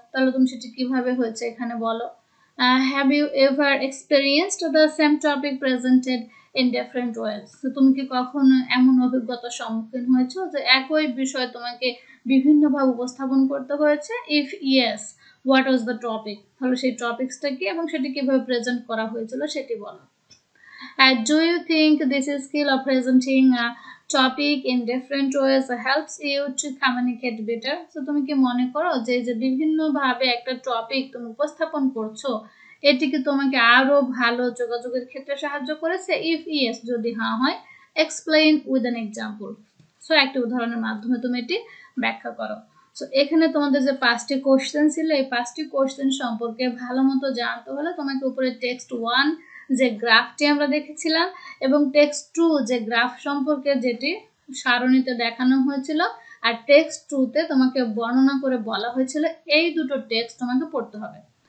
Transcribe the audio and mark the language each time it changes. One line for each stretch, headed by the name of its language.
Bangla: তাহলে তুমি সেটি কিভাবে হয়েছে এখানে বলো।
English: Have you ever experienced the same topic presented in different ways?
Bangla: তুমি কি কখনো এমন অভিজ্ঞতার সম্মুখীন হয়েছো যে একই বিষয় তোমাকে বিভিন্নভাবে উপস্থাপন করতে হয়েছে?
English: If yes, what was the topic?
Bangla: তাহলে সেই টপিকসটা কি এবং সেটি কিভাবে প্রেজেন্ট করা হয়েছিল সেটি বলো।
English: Do you think this skill of presenting a topic in different ways helps you to communicate better?
Bangla: So তুমি কি মনে করো যে বিভিন্নভাবে একটা টপিক তুমি উপস্থাপন করছো, এটি কি তোমাকে আরো ভালো যোগাযোগের ক্ষেত্রে সাহায্য করেছে?
English: if yes,
Bangla: যদি হ্যাঁ হয়,
English: Explain with an example.
Bangla: So একটি উদাহরণের মাধ্যমে তুমি এটি ব্যাখ্যা করো। সো এখানে তোমাদের যে 5টি কোশ্চেন ছিল, এই 5টি কোশ্চেন সম্পর্কে ভালো মতো জানতে হলে তোমাকে উপরে টেক্সট 1 যে গ্রাফটি আমরা দেখেছিলাম এবং টেক্সট 2 যে গ্রাফ সম্পর্কে যেটি সারণীতে দেখানো হয়েছিল, আর টেক্সট 2তে তোমাকে বর্ণনা করে বলা হয়েছিল, এই দুটো টেক্সট তোমাকে পড়তে হবে।